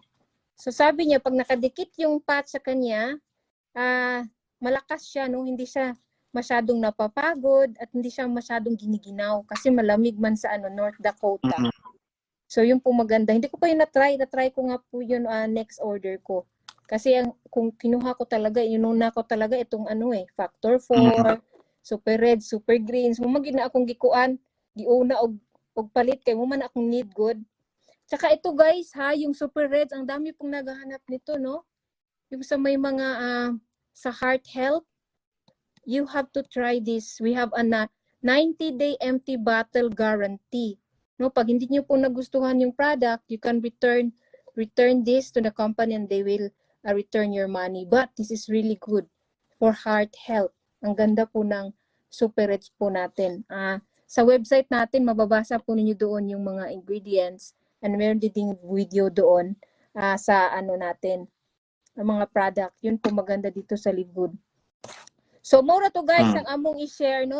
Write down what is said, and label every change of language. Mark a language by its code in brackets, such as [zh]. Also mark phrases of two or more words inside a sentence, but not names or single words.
[tl] So sabi niya pag nakadikit yung patch sa kanya, malakas siya, no, hindi siya masyadong napapagod at hindi siya masyadong giniginaw kasi malamig man sa North Dakota. So yun po maganda. Hindi ko pa yun na-try ko nga po yun next order ko. Kasi kung kinuha ko talaga, inuna ko talaga itong factor 4, [en] super red, super greens. [ceb] Mumagin na akong gikuan, giuna og palit kay mo man akong [en] need good. [tl] Tsaka ito guys ha, yung [en] super reds, [tl] ang dami pong naghahanap nito, no? Yung sa may mga sa [en] heart health, you have to try this. We have a 90-day empty bottle guarantee. [tl] No, pag hindi niyo po nagustuhan yung product, [en] you can return this to the company and they will return your money. But this is really good for heart health. [tl] Ang ganda po ng Super Reds po natin. Sa website natin, mababasa po ninyo doon yung mga ingredients and meron din video doon sa natin, ang mga product. Yun po maganda dito sa Live Good. So, mura to guys, ang among i-share, no?